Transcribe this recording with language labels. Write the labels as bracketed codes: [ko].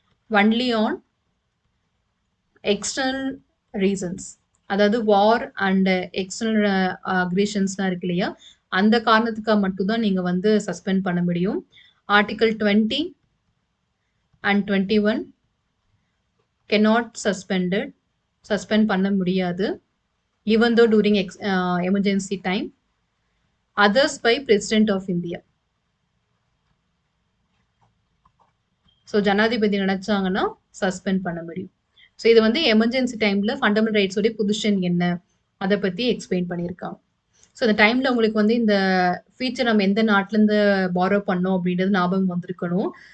[en] Only on external reasons. [ta] அதாவது வார் and external அக்ரேஷன்ஸ்லாம் இருக்கு இல்லையா? அந்த காரணத்துக்காக மட்டும் தான் நீங்க வந்து சஸ்பெண்ட் பண்ண முடியும். [en] Article 20 அண்ட் 21 cannot suspended. [ta] Suspend பண்ண முடியாது. [en] even though during emergency time. Others by President of India. [ta] So ஜனாதிபதி நினைச்சாங்கன்னா சஸ்பெண்ட் பண்ண முடியும். ஸோ இது வந்து எமர்ஜென்சி டைம்ல ஃபண்டமெண்டல் ரைட்ஸோடைய பொசிஷன் என்ன அதை பத்தி எக்ஸ்பிளைன் பண்ணியிருக்காங்க. ஸோ இந்த டைம்ல உங்களுக்கு வந்து இந்த ஃபீச்சர் நம்ம எந்த நாட்டிலேருந்து பாரோ பண்ணோம் அப்படின்றது ஞாபகம் வந்திருக்கணும்.